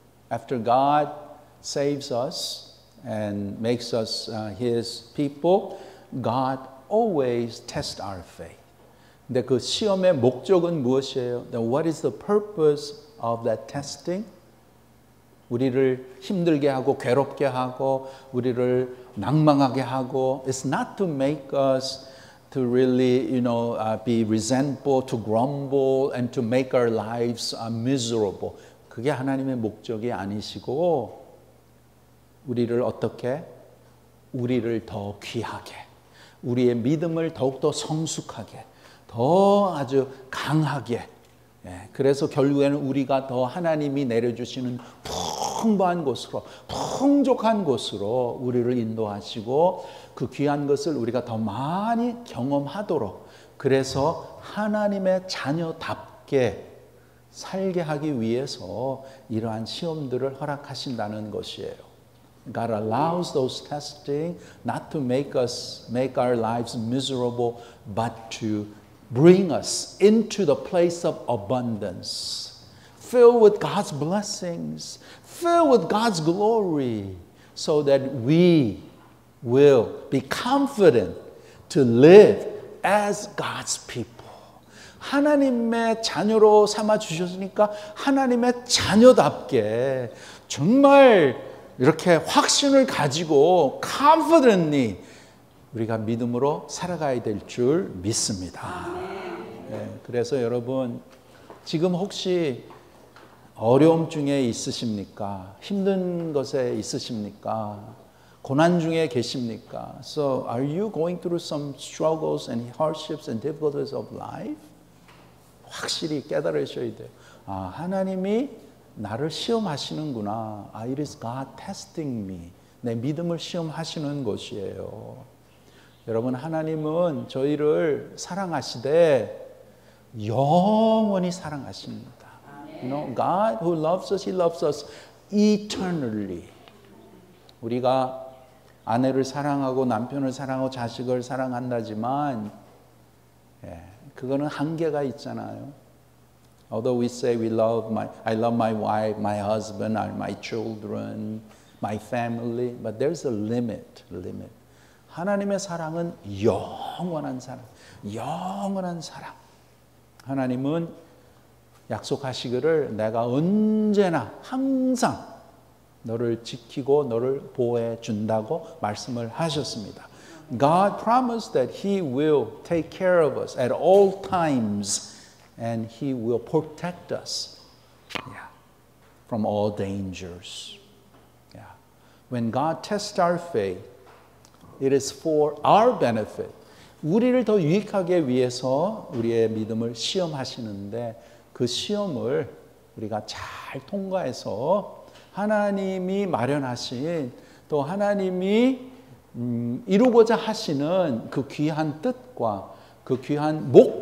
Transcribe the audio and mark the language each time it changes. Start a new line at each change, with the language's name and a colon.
English: After God saves us and makes us His people, God always tests our faith.
Korean: 근데 그 시험의 목적은 무엇이에요?
English: Then what is the purpose of that testing?
Korean: 우리를 힘들게 하고 괴롭게 하고 우리를 낭망하게 하고
English: It's not to make us to really, be resentful, to grumble, and to make our lives miserable.
Korean: 그게 하나님의 목적이 아니시고 우리를 어떻게? 우리를 더 귀하게, 우리의 믿음을 더욱더 성숙하게, 더 아주 강하게. 그래서 결국에는 우리가 더 하나님이 내려주시는 풍부한 곳으로, 풍족한 곳으로 우리를 인도하시고 그 귀한 것을 우리가 더 많이 경험하도록, 그래서 하나님의 자녀답게 살게 하기 위해서 이러한 시험들을 허락하신다는 것이에요.
English: God allows those testing not to make our lives miserable, but to bring us into the place of abundance, filled with God's blessings, filled with God's glory, so that we will be confident to live as God's people.
Korean: 하나님의 자녀로 삼아 주셨으니까 하나님의 자녀답게 정말 이렇게 확신을 가지고 confidently 우리가 믿음으로 살아가야 될 줄 믿습니다. 네, 그래서 여러분 지금 혹시 어려움 중에 있으십니까? 힘든 것에 있으십니까? 고난 중에 계십니까?
English: So are you going through some struggles and hardships and difficulties of life?
Korean: 확실히 깨달으셔야 돼요. 아, 하나님이 나를 시험하시는구나.
English: Ah, it is God testing me.
Korean: 내 믿음을 시험하시는 것이에요. 여러분, 하나님은 저희를 사랑하시되 영원히 사랑하십니다.
English: You know, God who loves us, He loves us eternally.
Korean: 우리가 아내를 사랑하고 남편을 사랑하고 자식을 사랑한다지만 그거는 한계가 있잖아요.
English: Although we say I love my wife, my husband, my children, my family, but there's a limit.
Korean: 하나님의 사랑은 영원한 사랑, 영원한 사랑. 하나님은 약속하시기를 내가 언제나 항상 너를 지키고 너를 보호해 준다고 말씀을 하셨습니다.
English: God promised that He will take care of us at all times and He will protect us from all dangers. When God tests our faith, it is for our benefit.
Korean: 우리를 더 유익하게 위해서 우리의 믿음을 시험하시는데 그 시험을 우리가 잘 통과해서 하나님이 마련하신 또 하나님이 이루고자 하시는 그 귀한 뜻과 그 귀한